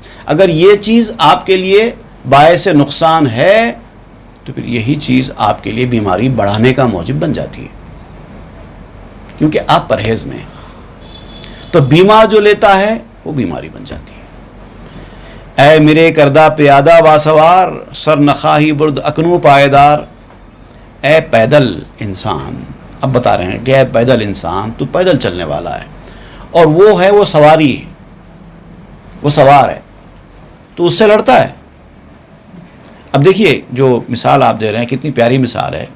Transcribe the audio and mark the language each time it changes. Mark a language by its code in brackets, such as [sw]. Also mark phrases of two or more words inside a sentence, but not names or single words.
[ur] اگر یہ چیز آپ کے لیے باعث نقصان ہے تو پھر یہی چیز آپ کے لیے بیماری بڑھانے کا موجب بن جاتی ہے، کیونکہ آپ پرہیز میں ہیں. تو بیمار جو لیتا ہے وہ بیماری بن جاتی ہے. [fa] اے میرے کردہ پیادہ باسوار، سر نخواہی برد اکنو پائیدار. [ur] اے پیدل انسان، اب بتا رہے ہیں کہ اے پیدل انسان، تو پیدل چلنے والا ہے، اور وہ ہے وہ سواری، وہ سوار ہے، تو اس سے لڑتا ہے. اب دیکھیے جو مثال آپ دے رہے ہیں کتنی پیاری مثال ہے.